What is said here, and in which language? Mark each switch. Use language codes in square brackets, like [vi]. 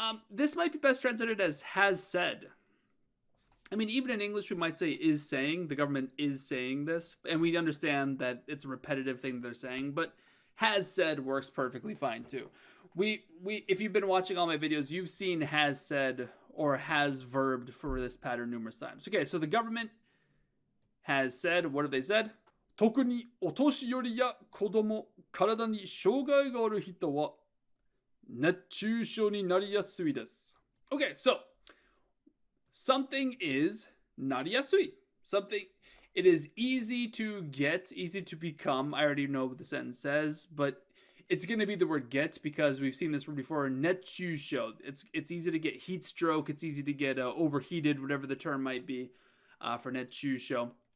[en] This might be best translated as has said. I mean, even in English, we might say is saying, the government is saying this, and we understand that it's a repetitive thing they're saying, but has said works perfectly fine too. If you've been watching all my videos, you've seen has said or has verbed for this pattern numerous times. Okay, so the government has said, what have they said? [ja] 特にお年寄りや子供、体に障害がある人は熱中症になりやすいです。 [en] Okay, so something is nariyasui. Something, it is easy to get, easy to become. I already know what the sentence says, but it's going to be the word get because we've seen this word before. Netchusho. It's easy to get heat stroke. It's easy to get overheated, whatever the term might be for netchusho.